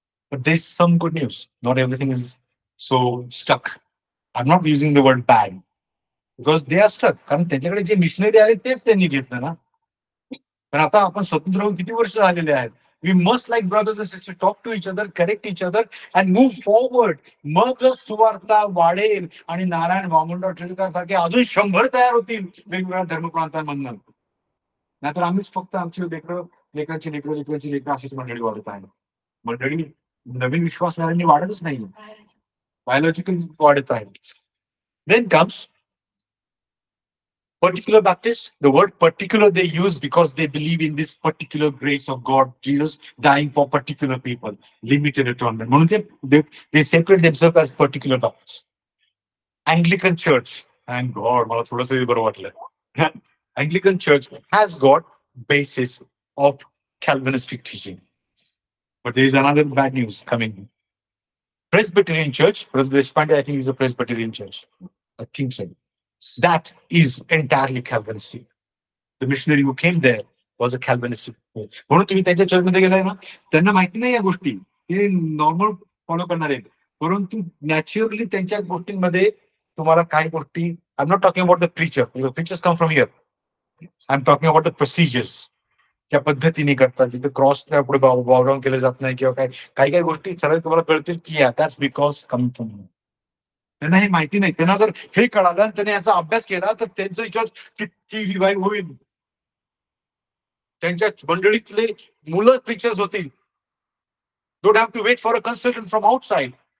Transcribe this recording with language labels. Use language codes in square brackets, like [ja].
[en] But there's some good news. Not everything is so stuck. I'm not using the word bad. Because they are stuck. [mr] कारण त्यांच्याकडे जे missionary आहेत तेच त्यांनी घेतलं ना. पण आता आपण स्वतंत्र होऊन किती वर्ष झालेले आहेत. [en] We must, like brothers and sisters, talk to each other, correct each other, and move forward. [mr] मगच सुवार्ता वाढेल आणि नारायण वामनराव टिळकर सारखे अजून 100 तयार होतील वेगवेगळ्या धर्मप्रांतांमधून. नाहीतर आम्हीच फक्त आमची लेकरांची लेकरं अशीच मंडळी वाढत आहे. मंडळी नवीन विश्वासणाऱ्यांनी वाढतच नाही, बायोलॉजिकल वाढत आहे. [en] Then comes Particular Baptist, the word particular they use because they believe in this particular grace of God, Jesus dying for particular people, limited atonement. म्हणून they separate themselves as particular Baptists. Anglican Church, thank God, [mr] मला थोडंसं बरं वाटलं. [en] Anglican Church has got basis of Calvinistic teaching. But there is another bad news coming. Presbyterian Church, Brother Deshpande, I think is a Presbyterian Church. I think so. That is entirely Calvinistic. The missionary who came there was a Calvinistic. [mr] म्हणून तुम्ही त्यांच्या चर्चमध्ये गेलाय ना, त्यांना माहिती नाही या गोष्टी, ते नॉर्मल फॉलो करणार आहेत. परंतु नॅचरली त्यांच्या गोष्टींमध्ये तुम्हाला काही गोष्टी, [en] I am not talking about the preacher, preachers come from here. I am talking about the procedures. [mr] त्या पद्धतीने करतात, जिथे क्रॉस पुढे बावडाऊन केलं जात नाही किंवा काही काही गोष्टी सरळ तुम्हाला कळतील की [en] That's because coming from. [mr] त्यांना हे माहिती नाही. त्यांना जर हे कळालं आणि त्याने याचा अभ्यास केला तर त्यांचं विचार किती रिवाईव्ह होईल. त्यांच्या मंडळीतले मुलं प्रीचर्स होतील. [en] Don't have to wait for a consultant from outside.